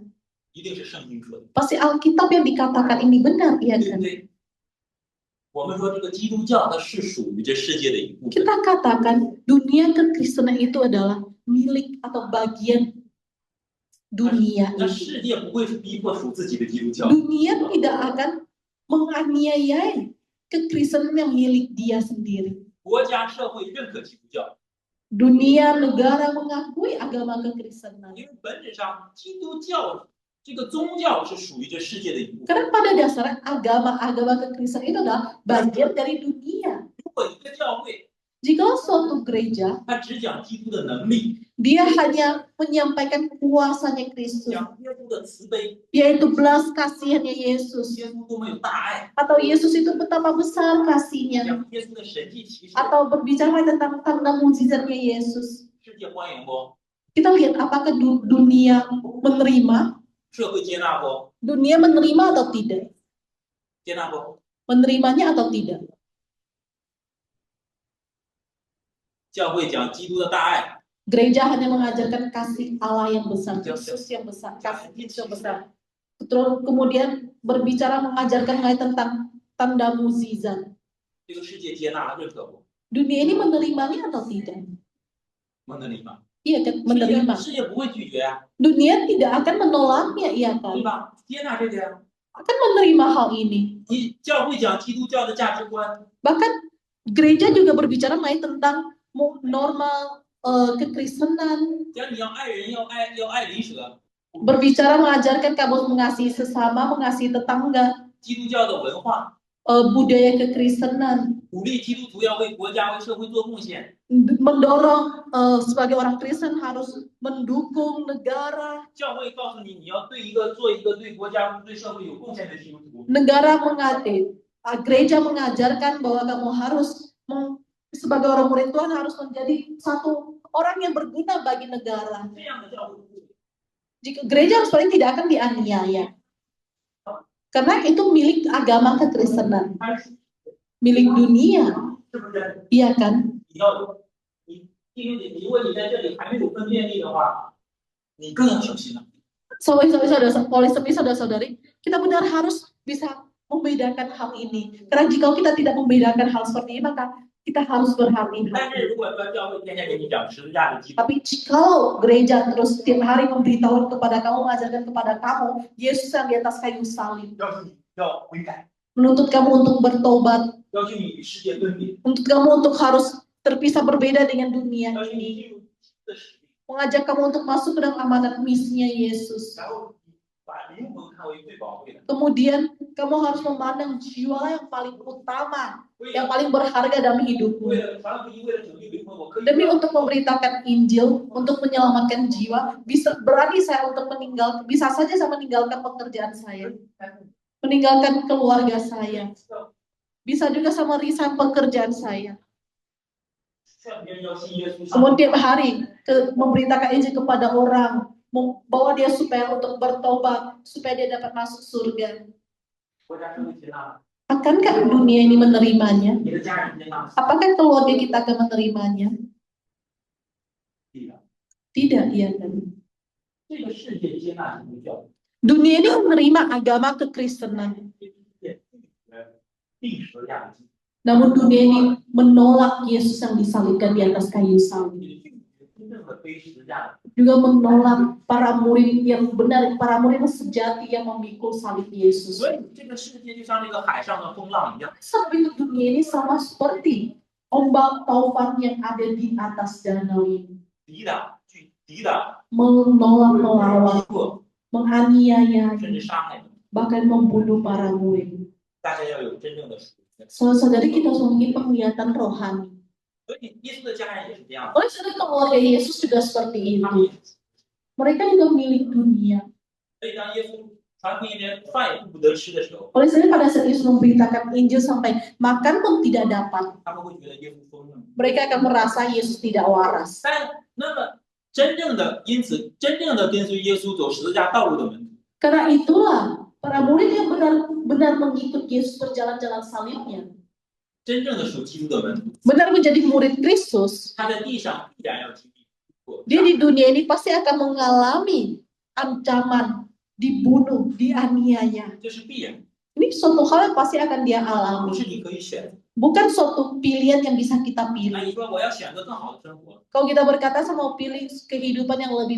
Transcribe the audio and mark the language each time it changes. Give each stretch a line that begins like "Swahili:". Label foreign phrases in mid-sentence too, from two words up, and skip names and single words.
Chinese: 一定是圣经说的，
Indonesian: Pasti Alkitab yang dikatakan ini benar, iya
Chinese: 对不
Indonesian: kan?
Chinese: 对？我们说这个基督教它是属于这世界的一部分，
Indonesian: Kita katakan dunia kekristenan itu adalah milik atau bagian dunia
Chinese: 那
Indonesian: ini.
Chinese: 世界不会逼迫属自己的基督教，
Indonesian: Dunia tidak akan menganiayai kekristenan yang milik dia sendiri.
Chinese: 国家社会认可基督教，
Indonesian: Dunia negara mengakui agama kekristenan.
Chinese: 因为本质上基督教这个宗教是属于这世界的一部分。
Indonesian: Karena pada dasarnya agama kekristenan itu adalah bagian dari dunia.
Chinese: 如果一个教会
Indonesian: Jika suatu gereja
Chinese: 它只讲基督的能力，
Indonesian: dia hanya menyampaikan kuasanya Kristus,
Chinese: 讲耶稣的慈悲，
Indonesian: yaitu belas kasihannya Yesus,
Chinese: 耶稣多么有大爱，
Indonesian: atau Yesus itu betapa besar kasihnya,
Chinese: 讲耶稣的神迹奇事，
Indonesian: atau berbicara tentang tanda mukjizatnya Yesus.
Chinese: 世界欢迎不？
Indonesian: Kita lihat apakah dunia menerima,
Chinese: 社会接纳不？
Indonesian: dunia menerima atau tidak,
Chinese: 接纳不？
Indonesian: menerimanya atau tidak.
Chinese: 教会讲基督的大爱，
Indonesian: Gereja hanya mengajarkan kasih Allah yang besar, Yesus yang besar, kasih Yesus yang besar. Terus kemudian berbicara mengajarkan mengenai tentang tanda mukjizat.
Chinese: 这个世界接纳了认可不？
Indonesian: Dunia ini menerimanya atau tidak?
Chinese: 能理吗？
Indonesian: Iya kan, menerima.
Chinese: 世界不会拒绝啊，
Indonesian: Dunia tidak akan menolaknya, iya
Chinese: 对
Indonesian: kan?
Chinese: 吧？接纳这个呀。
Indonesian: Akan menerima hal ini.
Chinese: 你教会讲基督教的价值观，
Indonesian: Bahkan gereja juga berbicara mengenai tentang normal kekristenan,
Chinese: 讲你要爱人，要爱邻舍。
Indonesian: berbicara mengajarkan kamu mengasihi sesama, mengasihi tetangga,
Chinese: 基督教的文化，
Indonesian: budaya kekristenan,
Chinese: 鼓励基督徒要为国家、为社会做贡献。
Indonesian: mendorong sebagai orang Kristen harus mendukung negara.
Chinese: 教会告诉你，你要做一个对国家、对社会有贡献的基督徒。
Indonesian: Negara gereja mengajarkan bahwa kamu harus sebagai orang murid Tuhan harus menjadi satu orang yang berguna bagi negara.
Chinese: 这样的教会，
Indonesian: Jika gereja harus paling tidak akan dianiaya. Karena itu milik agama kekristenan,
Chinese: 它是
Indonesian: milik dunia,
Chinese: 是不是？
Indonesian: iya kan?
Chinese: 如果你在这里还没有分辨力的话，你更要小心了。
Indonesian: Oleh sebab saudara-saudari, kita benar harus bisa membedakan hal ini. Karena jika kita tidak membedakan hal seperti ini, maka kita harus
Chinese: 但
Indonesian: berhati-hati.
Chinese: 是如果说教会天天给你讲十字架的基督，
Indonesian: Tapi jika gereja terus setiap hari memberitahu kepada kamu, mengajarkan kepada kamu, Yesus yang di atas kayu salib,
Chinese: 要求你要悔改，
Indonesian: menuntut kamu untuk bertobat,
Chinese: 要求你与世界分别，
Indonesian: menuntut kamu untuk harus terpisah berbeda dengan dunia
Chinese: 要求你
Indonesian: ini,
Chinese: 进入基督的使命，
Indonesian: mengajak kamu untuk masuk ke dalam amanat misinya Yesus.
Chinese: 然后你把灵魂看为最宝贵的，
Indonesian: Kemudian kamu harus memandang jiwa yang paling utama,
Chinese: 为
Indonesian: yang
Chinese: 了
Indonesian: paling berharga dalam hidupmu.
Chinese: 为了传福音，为了拯救灵魂，我可以
Indonesian: Demi untuk memberitakan Injil, untuk menyelamatkan jiwa, berani saya untuk bisa saja saya meninggalkan pekerjaan saya, meninggalkan keluarga saya, bisa juga saya meresign pekerjaan saya.
Chinese: 劝别人要信耶稣，
Indonesian: Kemudian tiap hari memberitakan Injil kepada orang, membawa dia supaya untuk bertobat, supaya dia dapat masuk surga.
Chinese: 国家社会接纳，
Indonesian: Akankah dunia ini menerimanya?
Chinese: 你的家人接纳，
Indonesian: Apakah keluarga kita akan menerimanya?
Chinese: 对的，
Indonesian: Tidak, iya kan?
Chinese: 这个世界接纳基督教，
Indonesian: Dunia ini menerima agama kekristenan.
Chinese: 这个世界定十字架的基督，
Indonesian: Namun dunia ini menolak Yesus yang disalibkan di atas kayu salib.
Chinese: 你的拒绝真正的背十字架的，
Indonesian: Juga menolak para murid yang benar, para murid yang sejati yang memikul salib Yesus.
Chinese: 所以这个世界就像这个海上的风浪一样，
Indonesian: Sebab itu dunia ini sama seperti ombak taufan yang ada di atas danau ini.
Chinese: 抵挡、
Indonesian: Menolak, melawan,
Chinese: 迫，
Indonesian: menganiaya,
Chinese: 甚至杀害你。
Indonesian: bahkan membunuh para murid.
Chinese: 大家要有真正的属灵。
Indonesian: Saudara-saudari kita harus memiliki penglihatan rohani.
Chinese: 所以耶稣的家人也是这样的，
Indonesian: Oleh sebab keluarga Yesus juga seperti
Chinese: 他
Indonesian: itu.
Chinese: 们也是
Indonesian: Mereka juga milik dunia.
Chinese: 所以当耶稣传福音连饭也不得吃的时候，
Indonesian: Oleh sebab pada saat Yesus memberitakan Injil sampai makan pun tidak dapat,
Chinese: 他们会觉得耶稣疯了。
Indonesian: mereka akan merasa Yesus tidak waras.
Chinese: 但那么因此真正的跟随耶稣走十字架道路的门徒，
Indonesian: Karena itulah para murid yang benar-benar mengikut Yesus berjalan-jalan salibnya,
Chinese: 真正的属基督的门徒，
Indonesian: benar menjadi murid Kristus,
Chinese: 他在地上必然要经历过。
Indonesian: dia di dunia ini pasti akan mengalami ancaman, dibunuh, dianiaya.
Chinese: 这是必然，
Indonesian: Ini suatu hal yang pasti akan dia
Chinese: 不
Indonesian: alami,
Chinese: 是你可以选的。
Indonesian: bukan suatu pilihan yang bisa kita
Chinese: 那
Indonesian: pilih.
Chinese: 你说我要选择更好的生活，
Indonesian: Kalau kita berkata saya mau pilih kehidupan yang lebih